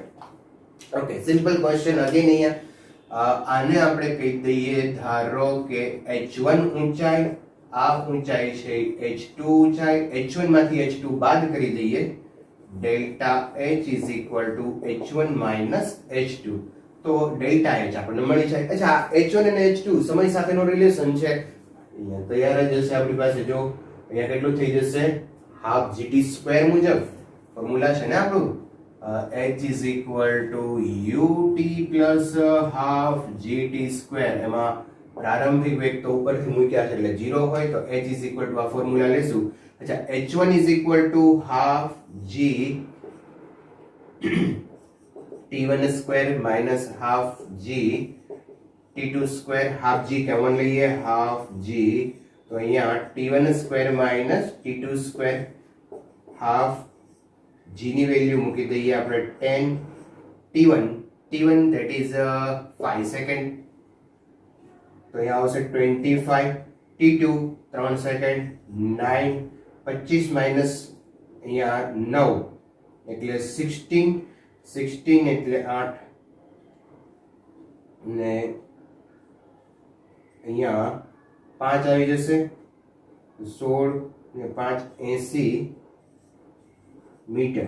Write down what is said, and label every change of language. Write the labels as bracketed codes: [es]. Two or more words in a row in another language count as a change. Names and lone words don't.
[gu] ઓકે, [en] simple question. [gu] અગેન અહીંયા આને આપણે કહી દઈએ, ધારો કે h1 ઊંચાઈ, આ ઊંચાઈ છે h2 ઊંચાઈ, h1 માંથી h2 બાદ કરી દઈએ, ડેલ્ટા h h1 h2, તો ડેલ્ટા h આપણને મળી જાય. અચ્છા, h1 અને h2 સમય સાથેનો રિલેશન છે, અહીંયા તૈયાર જ હશે આપણી પાસે. જો અહીંયા કેટલું થઈ જશે? હાફ gt² મુજબ ફોર્મ્યુલા છે ને આપણું, [en] h ut plus half gt². [gu] એમાં પ્રારંભિક વેગ તો ઉપરથી મૂક્યા છે એટલે 0 હોય, તો h આ ફોર્મ્યુલા લેશું. અચ્છા, [en] h1 half g t1² minus half g t2², half g કોમન લઈએ, half g. [gu] તો અહીંયા t1² minus t2², half g ની વેલ્યુ મૂકી દઈએ આપણે 10 t1 [en] that is [gu] 5 સેકન્ડ, તો અહીંયા આવશે 25 t2 3 સેકન્ડ 9 25 માઇનસ અહીંયા 9 એટલે 16 16 એટલે 8 ને અહીંયા 5 આવી જશે 16 ને 5 80 મીટર.